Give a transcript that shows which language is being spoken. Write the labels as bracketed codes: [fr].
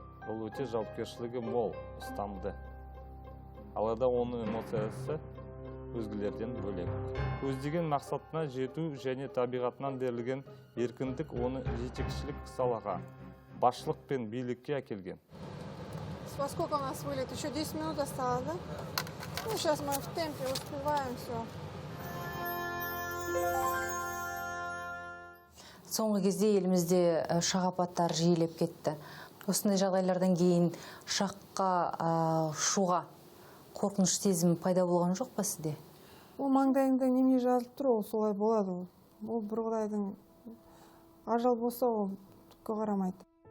[kk] Ол өте жауапкершілігі мол, ұстамды. Алайда оның эмоциясы өзгелерден бөлек. Көздеген мақсатына жету және табиғатынан берілген еркіндік оны жетекшілік салаға, басшылық пен билікке әкелген. [ru] Во сколько у нас вылет? Еще 10 минут осталось, да? Ну, сейчас мы в темпе успеваем все. [kk] Соңғы кезде елімізде ұшақ апаттары жиілеп кетті. Осындай жағдайлардан кейін ұшаққа ұшуға қорқыныш сезімі пайда болған жоқ па сізде? Ол маңдайында неме жазылып тұр, ол солай болады. Ол бір құдайдың ажал болса, ол түкке қарамайды.